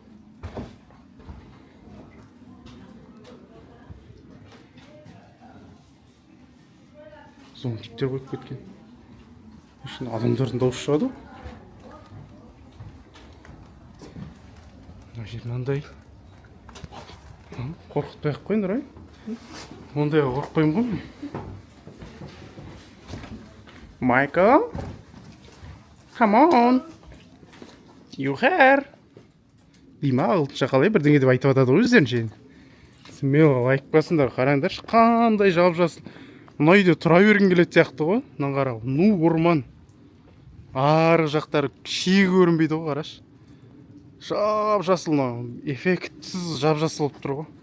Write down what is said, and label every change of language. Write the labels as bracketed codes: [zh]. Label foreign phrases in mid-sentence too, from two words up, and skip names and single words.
[kk] Зомбиктер қойып кеткен. Үшін адамдардың дауысы шығады. Мына жер мынандай. Қорқытпай ақ қойын, Нұрай. Ондайға қорқпаймын ғой. Michael? [en] Come on! You here? [kk] Дейма, ағылшынша қалай бірдеңе деп айтып атады ғой өздерінше. Смело лайк басыңдар, қараңдаршы, қандай жап-жасыл. Мына үйде тұра бергің келеді сияқты ғой. Мынаны қара, ну орман. Арғы жақтары шегі көрінбейді ғой, қарашы. Жап-жасыл, эффектсіз жап-жасыл болып тұр ғой.